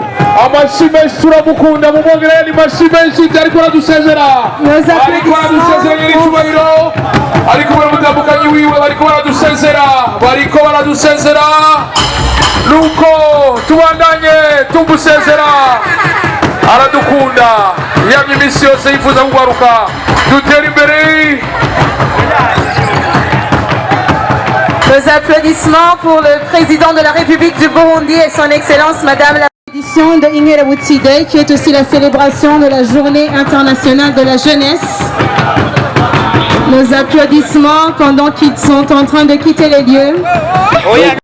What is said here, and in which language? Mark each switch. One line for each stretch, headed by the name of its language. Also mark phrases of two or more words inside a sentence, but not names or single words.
Rundi: Amashyi menshi turamukunda mu mwongerere ni amashyi menshi ariko aradusezera nyir'icyubahiro ari kumwe n'umutambukanyi wiwe bariko baradusezera nuko tubandanye tumusezera aradukunda yamye iminsi yose yifuza kugaruka dutera imbere.
French: Nos applaudissements pour le président de la République du Burundi et son Excellence Madame la L'édition de Ingerebutsi Day, qui est aussi la célébration de la Journée internationale de la jeunesse. Nos applaudissements pendant qu'ils sont en train de quitter les lieux.